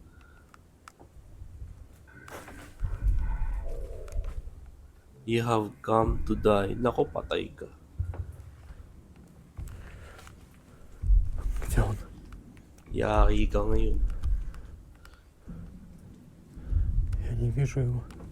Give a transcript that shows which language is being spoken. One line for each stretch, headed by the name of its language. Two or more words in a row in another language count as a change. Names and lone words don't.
English: You have come to die.
Filipino: Nako, patay ka.
Russian: Где он?
Filipino: Yari ka ngayon.
Russian: Я не вижу его.